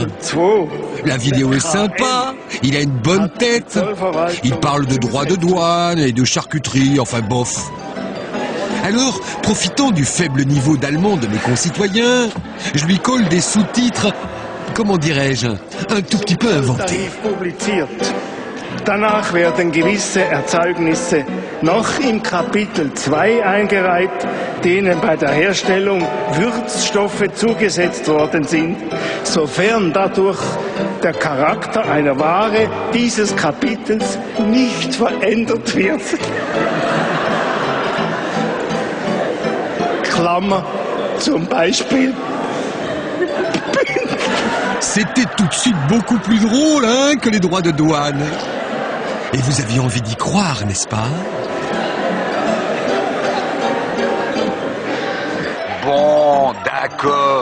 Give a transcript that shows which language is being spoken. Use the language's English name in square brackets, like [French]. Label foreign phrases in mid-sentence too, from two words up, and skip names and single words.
[French] La vidéo est sympa, il a une bonne tête. Il parle de droit de douane et de charcuterie, enfin bof. Alors, profitant du faible niveau d'allemand de mes concitoyens, je lui colle des sous-titres, comment dirais-je, un tout petit peu inventés. [German] Danach werden gewisse Erzeugnisse noch im Kapitel 2 eingereiht, denen bei der Herstellung Würzstoffe zugesetzt worden sind, sofern dadurch der Charakter einer Ware dieses Kapitels nicht verändert wird. Klammer, zum Beispiel. [French] C'était tout de suite beaucoup plus drôle, hein, que les droits de douane. Et vous aviez envie d'y croire, n'est-ce pas? Bon, d'accord.